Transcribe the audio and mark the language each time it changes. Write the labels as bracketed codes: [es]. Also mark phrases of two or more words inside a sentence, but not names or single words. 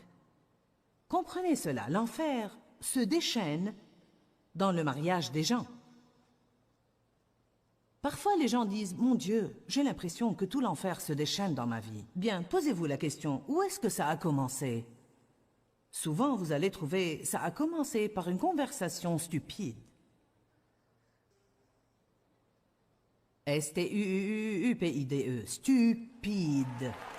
[fr] Comprenez cela, l'enfer se déchaîne dans le mariage des gens. Parfois, les gens disent « Mon Dieu, j'ai l'impression que tout l'enfer se déchaîne dans ma vie. » Bien, posez-vous la question, où est-ce que ça a commencé? Souvent, vous allez trouver, ça a commencé par une conversation stupide. S-T-U-U-U-P-I-D-E, stupide.